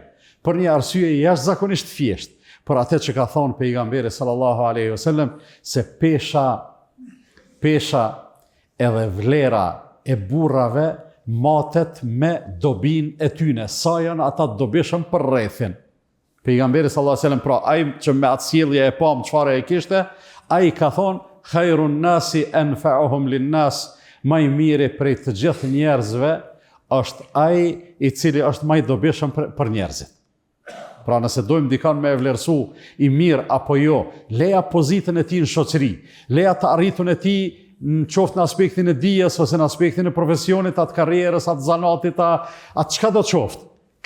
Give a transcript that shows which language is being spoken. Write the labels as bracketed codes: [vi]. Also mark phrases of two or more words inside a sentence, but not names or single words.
[sq] Për një arsye jashtëzakonisht thjesht, për atë që ka thonë pejgamberi [ar] صلى الله عليه وسلم [sq] se pesha edhe vlera e burrave matet me dobin e tyne, sa janë ata dobishëm për rrethin. Pejgamberi [ar] صلى الله عليه وسلم, [sq] pra ai që me atë sjellje e pam çfarë e kishte, ai ka thonë [ar] خير الناس أنفعهم للناس, [sq] më i miri prej të gjithë njerëzve është ai i cili është më i dobishëm për njerëzit. Pra nëse dojmë dikan me e vlerësu i mirë apo jo, leja pozitën e tij në shoqëri, leja të arritun e tij në qoftë në aspektin e dijes ose në aspektin e profesionit, atë karrierës, atë zanatit, atë çka do të qoftë.